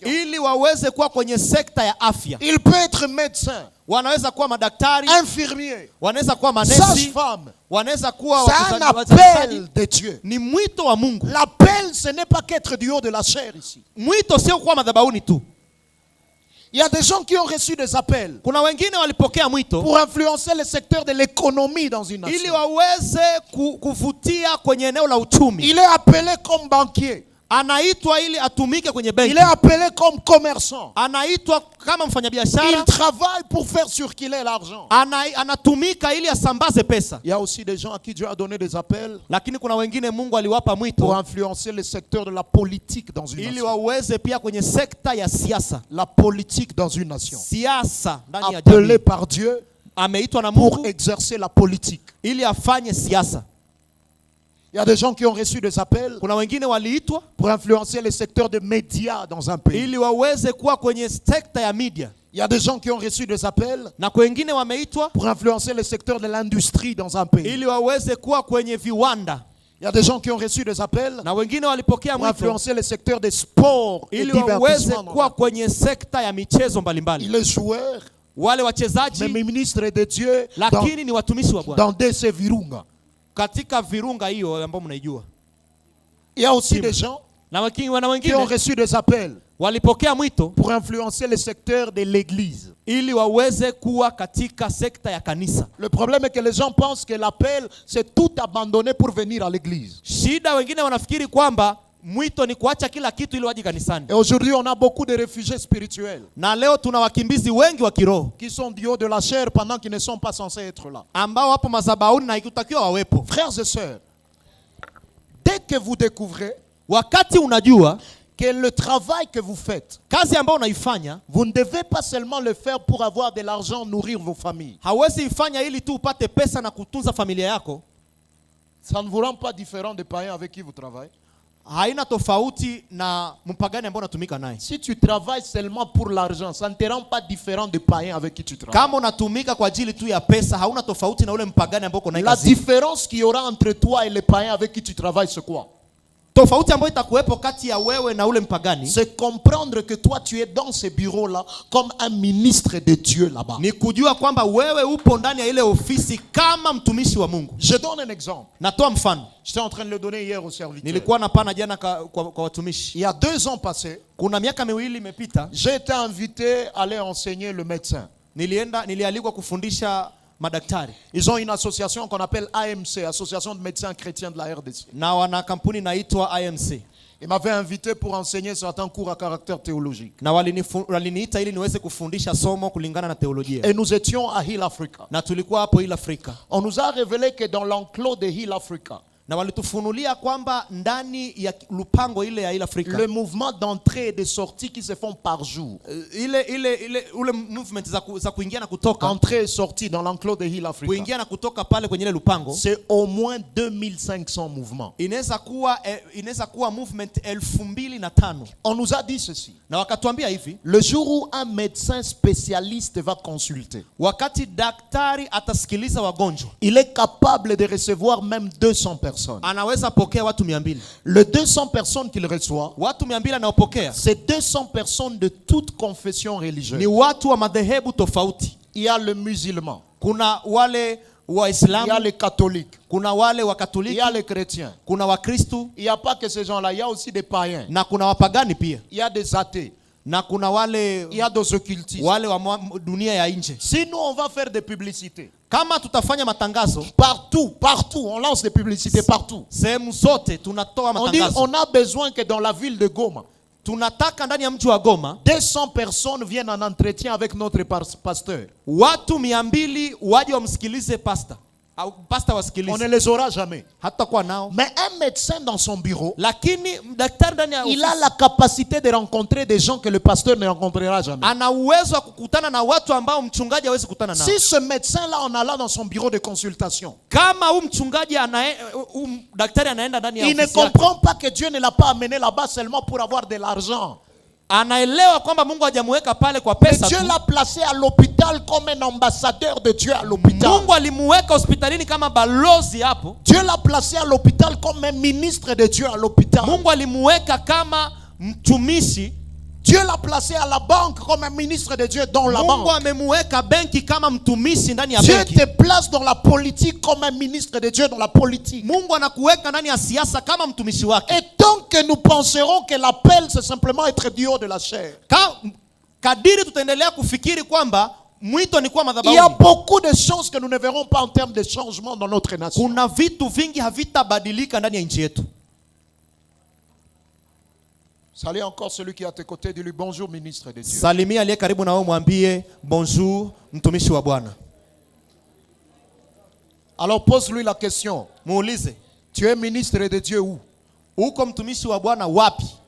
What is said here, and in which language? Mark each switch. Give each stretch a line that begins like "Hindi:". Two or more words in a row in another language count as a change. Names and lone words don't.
Swahili: ili waweze kuwa kwenye sekta ya afya.
French: Il peut être médecin,
Swahili: Wanaweza kuwa madaktari,
French: infirmier,
Swahili: wanaweza kuwa manesi,
French: sage-femme.
Swahili: wanaweza kuwa
French: C'est un
Swahili: wazazi.
French: appel de Dieu.
Swahili: Ni mwito wa Mungu.
French: L'appel, ce n'est pas qu'être du haut de la chair ici.
Swahili: Mwito sio kuwa madhabahuni tu.
French: Il y a des gens qui ont reçu des appels
Swahili: Kuna wengine walipokea mwito
French: pour influencer le secteur de l'économie dans une
Swahili: ili
French: nation.
Swahili: waweze kuvutia kwenye eneo la uchumi.
French: Il est appelé comme banquier.
Swahili: Anaitwa ili atumike kwenye
French: Il
Swahili: benki.
French: est appelé comme commerçant.
Swahili: Anaitwa kama mfanyabiashara.
French: Il travaille pour faire circuler l'argent.
Swahili: Anatumika ili asambaze pesa.
French: Il y a aussi des gens à qui Dieu a donné des appels
Swahili: Lakini kuna wengine Mungu aliwapa
French: pour
Swahili: mwito
French: influencer le secteur de la politique dans une
Swahili: ili
French: nation.
Swahili: waweze pia kwenye sekta ya siasa.
French: La politique dans une nation.
Swahili: Siasa ndani ya
French: Appelé
Swahili: jamii.
French: par Dieu
Swahili: Ameitwa na
French: pour
Swahili: Mungu
French: exercer la politique.
Swahili: ili afanye siasa.
French: Il y a des gens qui ont reçu des appels
Swahili: Kuna wengine waliitwa
French: pour influencer le secteur des médias dans un pays.
Swahili: ili waweze kuwa kwenye sekta ya media.
French: Il y a des gens qui ont reçu des appels
Swahili: Na wengine wameitwa
French: pour influencer le secteur de l'industrie dans un pays.
Swahili: ili waweze kuwa kwenye viwanda.
French: Il y a des gens qui ont reçu des appels
Swahili: Na wengine walipokea
French: pour
Swahili: mwito
French: influencer le secteur des sports et
Swahili: ili waweze
French: divertissement.
Swahili: kuwa kwenye sekta ya michezo mbalimbali.
French: Il est joueur,
Swahili: Wale
French: mais
Swahili: wachezaji
French: ministre de Dieu dans,
Swahili: lakini ni watumishi wa Bwana
French: dans DC Virunga.
Swahili: katika virunga hiyo ambayo mnaijua.
French: Il y a aussi des gens
Swahili: Na
French: qui ont
Swahili: wengine
French: reçu des appels
Swahili: walipokea mwito
French: pour influencer le secteur de l'église.
Swahili: ili waweze kuwa katika sekta ya kanisa.
French: Le problème est que les gens pensent que l'appel, c'est tout abandonner pour venir à l'église.
Swahili: Shida, wengine wanafikiri kwamba mwito ni kuacha kila kitu ili waje kanisani.
French: Et aujourd'hui, on a beaucoup de réfugiés spirituels
Swahili: Na leo tuna wakimbizi wengi wa kiroho
French: qui sont du haut de la chair pendant qu'ils ne sont pas censés être là.
Swahili: ambao wapo madhabahuni na ikutakiwa wawepo.
French: Frères et sœurs, dès que vous découvrez
Swahili: Wakati unajua
French: que le travail que vous faites,
Swahili: kazi ambayo unaifanya
French: vous ne devez pas seulement le faire pour avoir de l'argent, nourrir vos familles.
Swahili: hauwezi ifanya ili tu upate pesa na kutunza familia yako,
French: Ça ne vous rend pas différent des païens avec qui vous travaillez.
Swahili: haina tofauti na mpagani ambaye unatumika naye.
French: Si tu travailles seulement pour l'argent, ça ne te rend pas différent de païen avec qui tu travailles.
Swahili: Kama unatumika kwa ajili tu ya pesa, hauna tofauti na ule mpagani ambaye uko naye
French: La
Swahili: kazini.
French: différence qu'il y aura entre toi et les païens avec qui tu travailles, c'est quoi?
Swahili: Tofauti ambayo itakuwepo kati ya wewe na ule mpagani,
French: C'est comprendre que toi tu es dans ce bureau-là comme un ministre de Dieu là-bas.
Swahili: ni kujua kwamba wewe upo ndani ya ile ofisi kama mtumishi wa Mungu.
French: Je donne un exemple.
Swahili: Natoa mfano.
French: J'étais en train de le donner hier au serviteur.
Swahili: Nilikuwa napana jana kwa watumishi.
French: Il y a 2 ans passés,
Swahili: Kuna miaka miwili imepita,
French: j'ai été invité à aller enseigner le médecin.
Swahili: nilialikwa kufundisha madaktari.
French: Ils ont une association qu'on appelle AMC, Association de médecins chrétiens de la RDC.
Swahili: Na wana kampuni inaitwa IMC.
French: Ils m'avaient invité pour enseigner certains cours à caractère théologique.
Swahili: Na waliniita ili niweze kufundisha somo kulingana na teolojia.
French: Et nous étions à Hill Africa.
Swahili: Na tulikuwa hapo Hill Africa.
French: On nous a révélé que dans l'enclos de Hill Africa,
Swahili: Na walitufunulia kwamba ndani ya lupango ile ya Hill Africa,
French: le mouvement d'entrée et de sortie qui se font par jour.
Swahili: ule movement za kuingia na kutoka,
French: Entrée et sortie dans l'enclos de Hill Africa.
Swahili: kuingia na kutoka pale kwenye ile lupango,
French: C'est au moins 2500 mouvements.
Swahili: inaweza kuwa movement 2005.
French: On nous a dit ceci.
Swahili: Na wakatuambia hivi,
French: Le jour où un médecin spécialiste va consulter,
Swahili: wakati daktari atasikiliza wagonjwa,
French: il est capable de recevoir même 200 personnes.
Swahili: anaweza pokea watu 200.
French: Le 200 personnes qu'il reçoit,
Swahili: Watu 200 anaopokea
French: c'est 200 personnes de toute confession religieuse.
Swahili: ni watu wa madhehebu tofauti.
French: Il y a le musulman,
Swahili: Kuna wale
French: il y a
Swahili: Waislamu,
French: les catholiques,
Swahili: kuna wale
French: il y
Swahili: Wakatoliki,
French: a les chrétiens.
Swahili: kuna Wakristu,
French: Il n'y a pas que ces gens-là, il y a aussi des païens,
Swahili: na kuna wapagani pia,
French: il y a des athées,
Swahili: na kuna
French: il y a des occultistes.
Swahili: wale wa dunia ya nje.
French: Si nous on va faire des publicités,
Swahili: Kama tutafanya matangazo
French: partout, on lance des publicités partout.
Swahili: sehemu zote, tunatoa
French: On dit
Swahili: matangazo.
French: on a besoin que dans la ville de Goma,
Swahili: Tunataka ndani ya mji wa Goma
French: 200 personnes viennent en entretien avec notre pasteur.
Swahili: watu 200 waje wamsikilize pasta au pasta
French: On ne
Swahili: wasikilize.
French: les aura jamais.
Swahili: Hatakuwa nao,
French: Mais un médecin dans son bureau,
Swahili: lakini daktari ndani ya
French: il a
Swahili: ofisi
French: la capacité de rencontrer des gens que le pasteur ne rencontrera jamais.
Swahili: ana uwezo wa kukutana na watu ambao mchungaji hawezi kukutana nao.
French: Si ce médecin-là, on a là dans son bureau de consultation,
Swahili: Kama mchungaji daktari anaenda ndani ya
French: il ne
Swahili: ofisi yake,
French: comprend pas que Dieu ne l'a pas amené là-bas seulement pour avoir de l'argent.
Swahili: anaelewa kwamba Mungu hajamuweka pale kwa
French: Mais
Swahili: pesa
French: Dieu
Swahili: tu.
French: l'a placé à l'hôpital comme un ambassadeur de Dieu à l'hôpital.
Swahili: Mungu alimuweka hospitalini kama balozi hapo.
French: Dieu l'a placé à l'hôpital comme un ministre de Dieu à l'hôpital.
Swahili: Mungu alimuweka kama mtumishi.
French: Dieu l'a placé à la banque comme un ministre de Dieu dans la
Swahili: Mungu
French: banque.
Swahili: amemuweka benki kama mtumishi ndani ya
French: Dieu
Swahili: benki.
French: te place dans la politique comme un ministre de Dieu dans la politique.
Swahili: Mungu anakuweka ndani ya siasa kama mtumishi wake.
French: Et tant que nous penserons que l'appel c'est simplement être du haut de la chair,
Swahili: Kadiri tutaendelea kufikiri kwamba mwito ni kuwa
French: il y a
Swahili: madhabahuni,
French: beaucoup de choses que nous ne verrons pas en termes de changement dans notre nation.
Swahili: kuna vitu vingi havitabadilika ndani ya nchi yetu.
French: Salut encore celui qui est à tes côtés, dis-lui bonjour ministre de Dieu.
Swahili: Salimia aliye karibu na wewe, mwambie bonjour mtumishi wa Bwana.
French: Alors pose-lui la question.
Swahili: Muulize,
French: Tu es ministre de Dieu où?
Swahili: uko mtumishi wa Bwana wapi?